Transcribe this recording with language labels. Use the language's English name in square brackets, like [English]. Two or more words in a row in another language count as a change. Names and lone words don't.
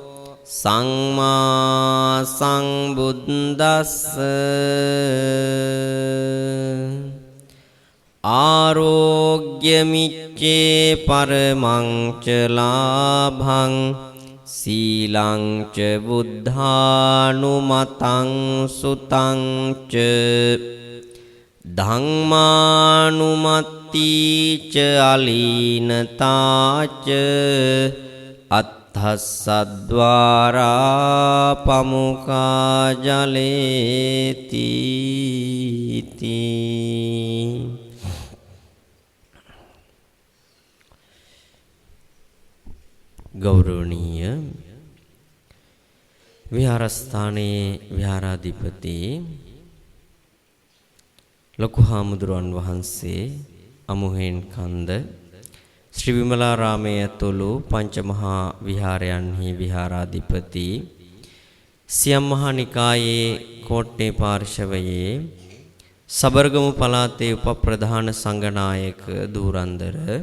[Pali] සම්මා සම්බුද්දස්ස ආරෝග්‍යමිච්ඡේ පරමං ච ලාභං සීලං ච බුද්ධානුමතං සුතං ච ධම්මානුමත්ති ච අලීනතා ච අත්ථස්සද්වාරා පමුඛා ජලේති ගෞරවනීය [Sinhala] විහාරස්ථානයේ විහාරාධිපති ලොකු හාමුදුරුවන් වහන්සේ අමුහෙන් කන්ද ශ්‍රී විමලාරාමයේ ඇතුළු පංචමහා විහාරයන්හි විහාරාධිපති සියම් මහා නිකායේ කෝට්ටේ පාර්ශවයේ සබරගමු පළාතේ උපප්‍රධාන සංඝනායක ධූරන්දර